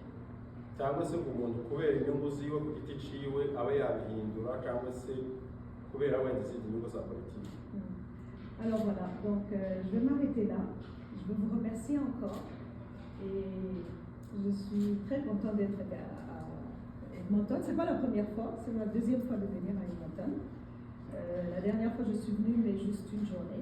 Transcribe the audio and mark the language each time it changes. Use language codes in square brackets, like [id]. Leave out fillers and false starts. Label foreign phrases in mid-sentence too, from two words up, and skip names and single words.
[rw] Cyangwa se umuntu kubera inyungu ziwe ku giti ciwe abe yabihindura cyangwa se kubera wenda izindi nyungu za politiki. [fr] Alors voilà, donc je vais m'arrêter là. Je veux vous remercier encore et je suis très contente d'être Edmonton. C'est pas la première fois, c'est ma deuxième fois de venir à Edmonton. La dernière fois, je suis venue, mais juste une journée.